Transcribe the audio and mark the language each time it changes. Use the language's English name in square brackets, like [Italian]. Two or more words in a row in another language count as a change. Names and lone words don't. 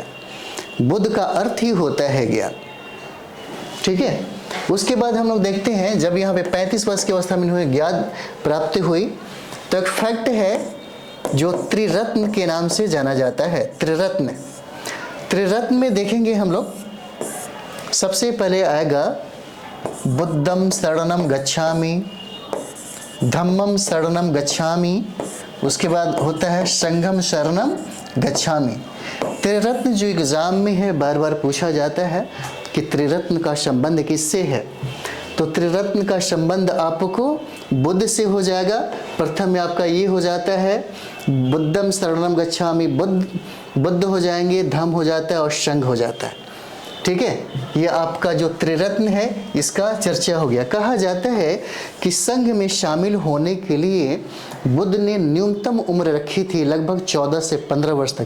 [Hindi] बुद्ध का अर्थ ही होता है ज्ञान, ठीक है। उसके बाद हम लोग देखते हैं जब यहाँ पे 35 वर्ष की अवस्था में इन्हें ज्ञान प्राप्ति हुई तो एक फैक्ट है जो त्रिरत्न के नाम से जाना जाता है। त्रिरत्न में देखेंगे हम लोग, सबसे पहले आएगा [Pali] बुद्धम शरणम गच्छामि, धम्मम शरणम गच्छामि, [Hindi] उसके बाद होता है [Pali] संघम शरणम गच्छामि। [Hindi] त्रिरत्न जो एग्जाम में है बार बार पूछा जाता है कि त्रिरत्न का संबंध किससे है, तो त्रिरत्न का संबंध आपको बुद्ध से हो जाएगा। प्रथम में आपका ये हो जाता है [Pali] बुद्धम शरणम गच्छामि, [Hindi] बुद्ध हो जाएंगे, धम्म हो जाता है और संघ हो जाता है, ठीक है। ये आपका जो त्रिरत्न है इसका चर्चा हो गया। कहा जाता है कि संघ में शामिल होने के लिए बुद्ध ने न्यूनतम उम्र रखी थी लगभग 14 से 15 वर्ष तक।